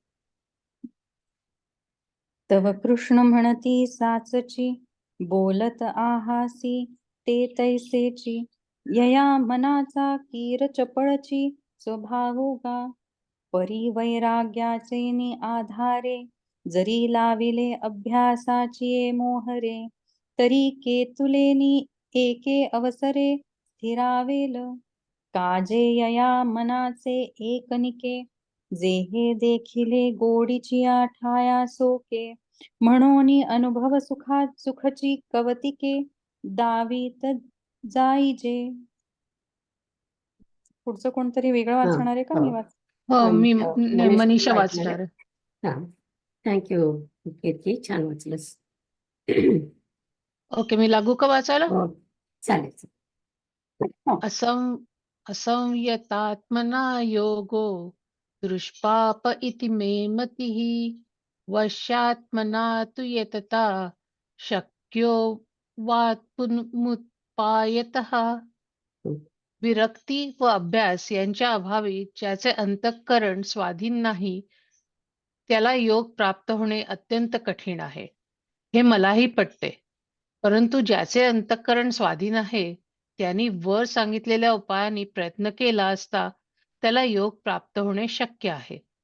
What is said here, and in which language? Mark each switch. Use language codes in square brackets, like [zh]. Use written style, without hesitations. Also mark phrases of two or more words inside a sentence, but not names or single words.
[mr] तव कृष्ण म्हणती साचची, बोलत आहासी ते तैसेची. यया मनाचा कीर चपळची, स्वभावोगा. परी वैराग्याचे आधारे, जरी लाविले अभ्यासाची मोहरे. तरी केतुलेनी एके अवसरे, स्थिरावेल. काजे यया मनाचे एकनिके, जे हे देखिले गोडीची ठाया सोके. म्हणून अनुभव सुखची कवतिके, दावीत जाईजे. पुढचं कोणतरी वेगळं हा, वाचणार आहे का? हो. मी वाच हो, मी मनीष मनीषा वाचणार वाचणार आहे. आहे. हा, थँक्यू कीर्ती, छान वाचलंस. ओके, मी लागू का वाचायला? हो, चालेल. [sa] असंयतात्मना योगो दुष्पाप इति मे मतिः वश्यात्मना तु यतता शक्यो वात्मुत्पायतः. [mr] विरक्ती व अभ्यास यांच्या अभावी ज्याचे अंतःकरण स्वाधीन नाही, त्याला योग प्राप्त होणे अत्यंत कठीण आहे. हे मलाही पटते. परंतु ज्याचे अंतःकरण स्वाधीन आहे, त्यांनी वर सांगितलेल्या उपायांनी प्रयत्न केला असता त्याला योग प्राप्त होणे शक्य आहे.